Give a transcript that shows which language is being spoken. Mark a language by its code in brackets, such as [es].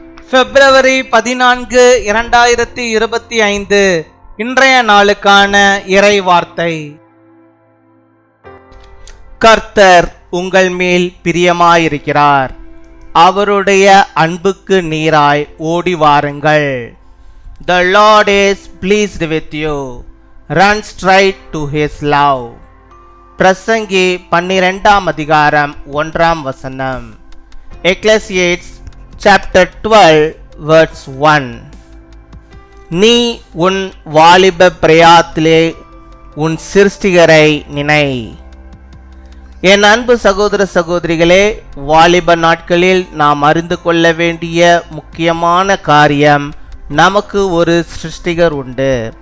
[ta] பிப்ரவரி 14, 2025 இன்றைய நாளுக்கான இறை வார்த்தை. கர்த்தர் உங்கள் மேல் பிரியமாயிருக்கிறார், அவருடைய அன்புக்கு நீராய் ஓடி வாருங்கள். [en] The Lord is pleased with you, run straight to his love. [ta] பிரசங்கி 12 அதிகாரம் 1 வசனம். [en] Ecclesiastes Chapter 12 verse 1. [ta] நீ உன் வாலிப பிரயாத்திலே உன் சிருஷ்டிகரை நினை. என் அன்பு சகோதர சகோதரிகளே, வாலிப நாட்களில் நாம் அறிந்து கொள்ள வேண்டிய முக்கியமான காரியம், நமக்கு ஒரு சிருஷ்டிகர் உண்டு.